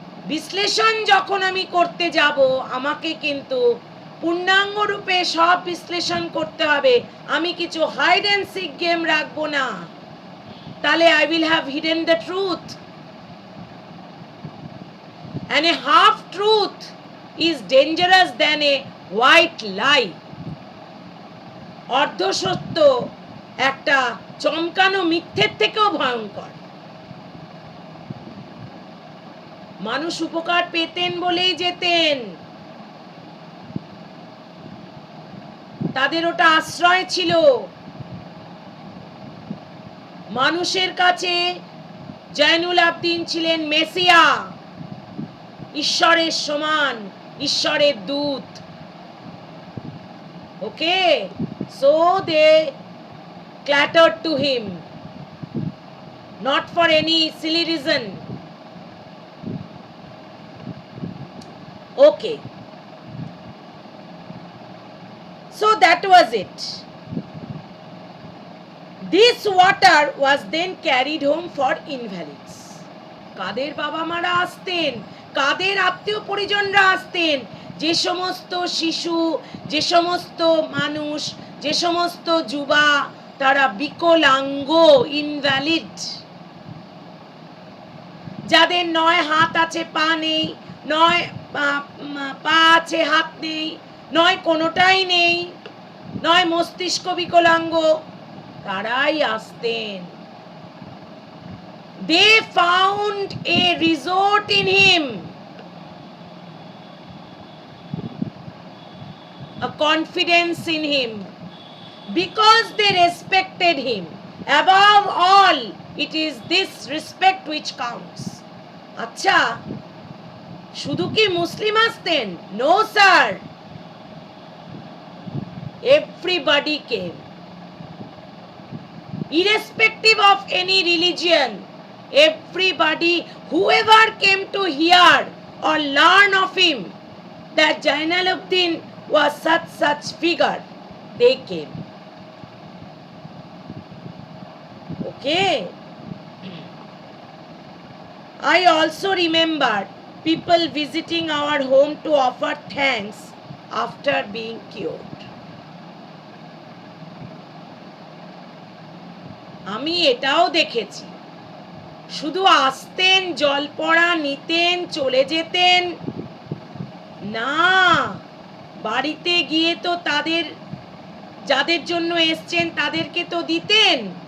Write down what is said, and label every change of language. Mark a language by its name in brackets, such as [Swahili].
[Bangla] বিশ্লেষণ যখন আমি করতে যাব, আমাকে কিন্তু পূর্ণাঙ্গ রূপে সব বিশ্লেষণ করতে হবে। আমি কিছু হাইড অ্যান্ড সিক গেম রাখবো না, তাহলে [English] I will have hidden the truth. And a half truth is dangerous than a white lie. [Bangla] অর্ধ সত্য একটা চমকানো মিথ্যের থেকেও ভয়ঙ্কর। মানুষ উপকার পেতেন বলেই যেতেন, তাদের ওটা আশ্রয় ছিল। মানুষের কাছে জয়নুল আবদিন ছিলেন মেসিয়া, ঈশ্বরের সমান, ঈশ্বরের দূত। [English] Okay, so they clattered to him, not for any silly reason. Okay, so that was it. This water was then carried home for invalids. [Bangla] কাদের বাবা মারা আসতেন, কাদের আত্মীয় পরিজনরা আসতেন, যে সমস্ত শিশু, যে সমস্ত মানুষ, যে সমস্ত যুবা তারা বিকলাঙ্গ, ইনভ্যালিড, যাদের নয় হাত আছে পা নেই, নয় পা আছে হাত নেই, নয় কোনোটাই নেই, নয় মস্তিষ্ক বিকলাঙ্গ, তারাই আসতেন। [English] They found a resort in him, a confidence in him, because they respected him. Above all, it is this respect which counts. [Bangla] আচ্ছা, শুধু কি মুসলিম আসতেন? [English] No sir, everybody came, irrespective of any religion. Everybody, whoever came to hear or learn of him that Jainuddin was such figure, they came. Okay. I also remember people visiting our home to offer thanks after being cured. [Bangla] আমি এটাও দেখেছি, শুধু আসতেন, জল পড়া নিতেন, চলে যেতেন না, বাড়িতে গিয়ে তো তাদের, যাদের জন্য এসছেন তাদেরকে তো দিতেন।